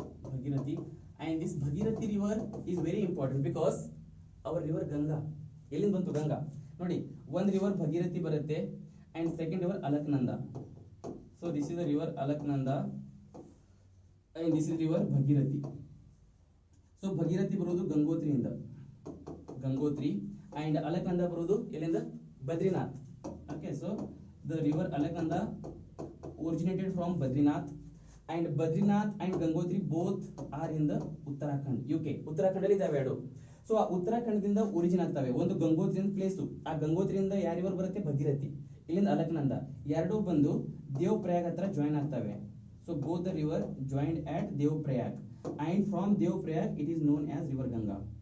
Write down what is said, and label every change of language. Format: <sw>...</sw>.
<en>Bhagirathi, and this Bhagirathi river is very important because our river Ganga.</en> <kn>ಎಲ್ಲಿಂದ ಬಂತು ಗಂಗಾ?</kn> <en>ನೋಡಿ, ಒಂದು river Bhagirathi ಬರುತ್ತೆ and second river Alaknanda. So this is the river Alaknanda and this is river Bhagirathi.</en> <kn>So Bhagirathi ಬರೋದು ಗಂಗೋತ್ರಿಯಿಂದ, Gangotri, and Alaknanda ಬರೋದು ಎಲ್ಲಿಂದ? Badrinath.</kn> <en>Okay, so the river Alaknanda originated from Badrinath and Badrinath and Gangotri both are in the Uttarakhand, UK.</en> <kn>Uttarakhand ಅಲ್ಲಿ ಇದಾವೆ ಎರಡು. So ಆ ಉತ್ತರಾಖಂಡದಿಂದ origin ಆಗ್ತವೆ. ಒಂದು ಗಂಗೋತ್ರಿ ಅಂತ ಪ್ಲೇಸು, ಆ ಗಂಗೋತ್ರಿಯಿಂದ ಯಾವ ರಿವರ್ ಬರುತ್ತೆ? ಭಗೀರಥಿ. ಇಲ್ಲಿಂದ ಅಲಕ್ನಂದ, ಎರಡೂ ಬಂದು ದೇವ್ ಪ್ರಯಾಗ್ ಹತ್ರ ಜಾಯಿನ್ ಆಗ್ತವೆ.</kn> <en>So both the river joined at Dev Prayag and from Dev Prayag it is known as river Ganga.</en>